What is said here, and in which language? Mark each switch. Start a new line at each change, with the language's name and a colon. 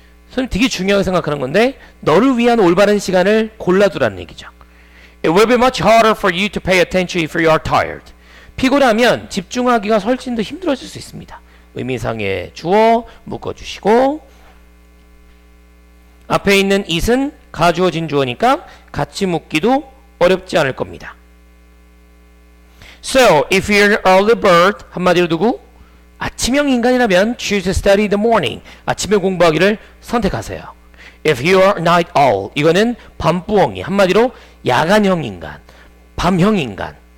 Korean: 선생님 되게 중요하게 생각하는 건데 너를 위한 올바른 시간을 골라두라는 얘기죠.
English: It will be much harder for you to pay attention if you are tired.
Korean: 피곤하면 집중하기가 훨씬 더 힘들어질 수 있습니다. 의미상의 주어 묶어주시고 앞에 있는 it은 가주어진 주어니까 같이 묶기도 어렵지 않을 겁니다.
English: So, if you're an early bird,
Korean: 한마디로 두고 아침형 인간이라면
English: choose to study the morning.
Korean: 아침에 공부하기를 선택하세요.
English: If you are night owl,
Korean: 이거는 밤부엉이. 한마디로 야간형 인간, 밤형 인간.